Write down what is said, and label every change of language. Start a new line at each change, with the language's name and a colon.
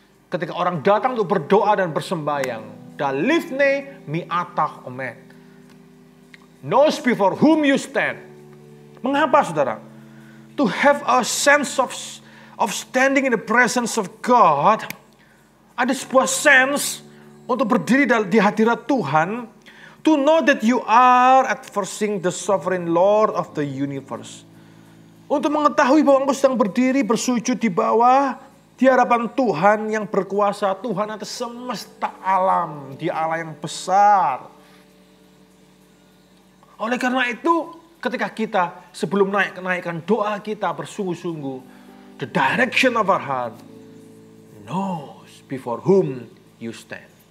Indonesian: Ketika orang datang untuk berdoa dan bersembayang.
Hebrew: Dalifne mi'ata omet.
English: Knows before whom you stand.
Indonesian: Mengapa, saudara?
English: To have a sense of standing in the presence of God.
Indonesian: Ada sebuah sense untuk berdiri di hadirat Tuhan.
English: To know that you are adversing the sovereign Lord of the universe.
Indonesian: Untuk mengetahui bahwa engkau sedang berdiri bersujud di bawah di hadapan Tuhan yang berkuasa. Tuhan atas semesta alam. Dia Allah yang besar. Oleh karena itu, ketika kita sebelum naikkan doa kita bersungguh-sungguh,
English: the direction of our heart knows before whom you stand.